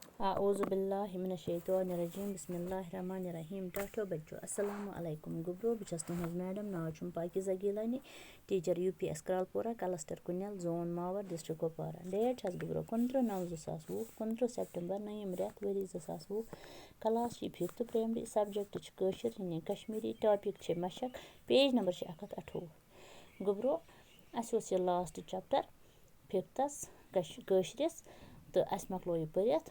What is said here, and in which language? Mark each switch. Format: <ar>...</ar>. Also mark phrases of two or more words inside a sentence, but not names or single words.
<ar>اعوذ باللہ من الشیطان الرجیم بسم اللہ الرحمن الرحیم</ar> <ks>ٹاٹھو بچو</ks> <ar>السلام علیکم</ar> <ks>گوٚبرو بہٕ چھَس تُہٕنٛز میڈم ناو چھُم پاکیزہ گیٖلانی ٹیٖچر UPS کرالپورہ کلسٹر کُنٮ۪ل زون ماور ڈسٹرک کپوارہ ڈیٹ چھَس گوٚبرو 29/9/2020 29 سپٹمبر نٔیِم رٮ۪تھ ؤری 2020 کلاس چھِ</ks> <en>5th primary</en> <ks>سبجکٹ چھِ کٲشُر یعنی کشمیٖری ٹاپِک چھِ مشق</ks> <en>page number</en> <ks>چھِ 128 گوٚبرو اَسہِ اوس یہِ</ks> <en>last chapter</en> <ks>5th کٲشرِس تہٕ اَسہِ مۄکلو یہِ پٔرِتھ</ks>